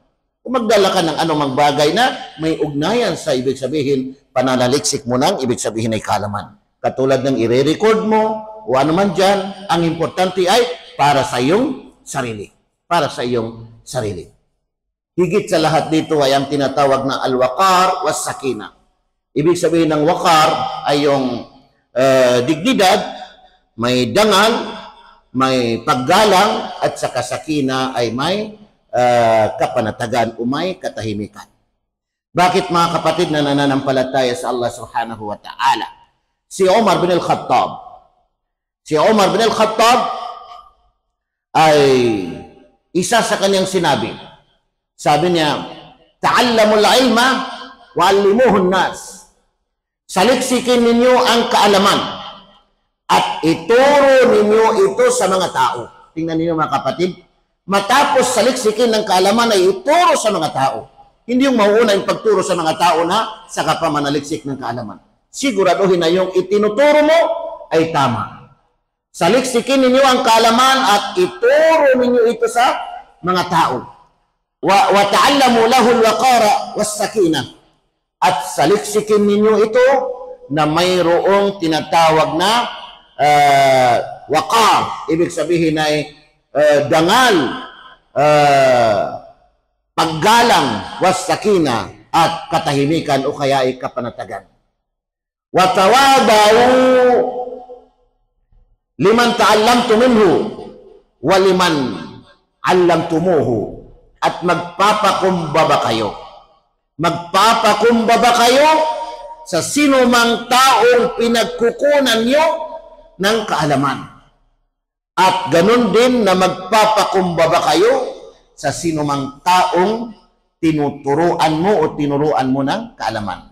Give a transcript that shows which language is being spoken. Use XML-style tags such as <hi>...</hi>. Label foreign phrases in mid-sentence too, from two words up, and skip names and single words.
<tl>Kung magdala ka ng anumang bagay na may ugnayan sa ibig sabihin, pananaliksik mo ng ibig sabihin ay kaalaman. Katulad ng i-record mo o ano man dyan, ang importante ay para sa iyong sarili. Para sa iyong sarili. Higit sa lahat dito ay ang tinatawag na</tl> <ar>الوقار والسكينة.</ar> <tl>Ibig sabihin ng waqar ay yung dignidad, may dangal, may paggalang, at sa sakina ay may kapanatagan o may katahimikan. Bakit mga kapatid na nananampalataya sa Allah</tl> <ar>سبحانه وتعالى?</ar> <tl>Si Umar bin al-Khattab ay isa sa kanyang sinabi. Sabi niya,</tl> <ar>تعلموا العلم وعلموه الناس.</ar> <tl>Saliksikin ninyo ang kaalaman at ituro ninyo ito sa mga tao. Tingnan ninyo mga kapatid, matapos saliksikin ng kaalaman ay ituro sa mga tao. Hindi yung mauuna yung pagturo sa mga tao na saka pa manaliksik ng kaalaman. Siguraduhin na yung itinuturo mo ay tama. Saliksikin ninyo ang kaalaman at ituro ninyo ito sa mga tao.</tl> <ar>وتعلموا له الوقار والسكينة.</ar> <tl>At saliksikin ninyo ito na mayroong tinatawag na waqar. Ibig sabihin ay dangal, paggalang, was-sakinah, at katahimikan o kaya ay kapanatagan.</tl> <ar>وتواضعوا لمن تعلمتم منه ولمن علمتموه,</ar> <tl>at magpapakumbaba kayo. Magpapakumbaba kayo sa sino mang taong pinagkukunan nyo ng kaalaman. At ganun din na magpapakumbaba kayo sa sino mang taong tinuturuan mo o tinuruan mo ng kaalaman.</tl>